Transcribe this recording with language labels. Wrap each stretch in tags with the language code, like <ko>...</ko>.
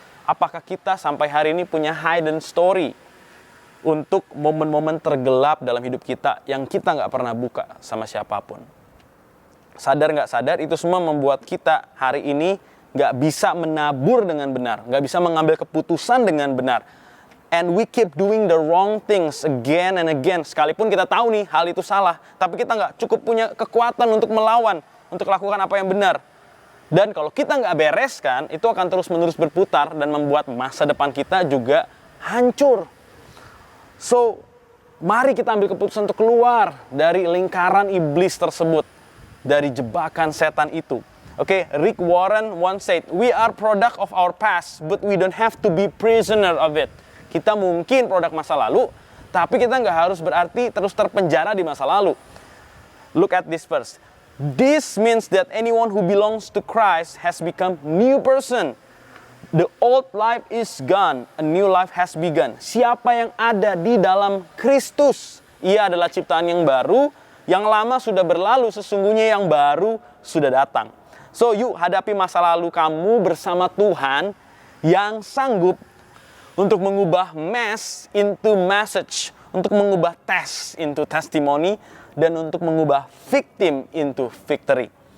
<id>Apakah kita sampai hari ini punya</id> <en>hidden story</en> <id>untuk momen-momen tergelap dalam hidup kita yang kita nggak pernah buka sama siapapun? Sadar nggak sadar, itu semua membuat kita hari ini nggak bisa menabur dengan benar, nggak bisa mengambil keputusan dengan benar.</id> <en>And we keep doing the wrong things again and again.</en> <id>Sekalipun kita tahu nih hal itu salah, tapi kita nggak cukup punya kekuatan untuk melawan, untuk lakukan apa yang benar. Dan kalau kita nggak bereskan, itu akan terus-menerus berputar dan membuat masa depan kita juga hancur. So, mari kita ambil keputusan untuk keluar dari lingkaran iblis tersebut, dari jebakan setan itu.</id> <en>Rick Warren once said, "We are product of our past, but we don't have to be prisoner of it."</en> <id>Kita mungkin produk masa lalu, tapi kita nggak harus berarti terus terpenjara di masa lalu.</id> <en>Look at this verse. This means that anyone who belongs to Christ has become new person. The old life is gone, a new life has begun.</en> <id>Siapa yang ada di dalam Kristus, ia adalah ciptaan yang baru, yang lama sudah berlalu, sesungguhnya yang baru sudah datang. So, yuk hadapi masa lalu kamu bersama Tuhan yang sanggup untuk mengubah</id> <en>mess into message,</en> <id>untuk mengubah</id> <en>test into testimony,</en> <id>dan untuk mengubah</id> <en>victim into victory.</en>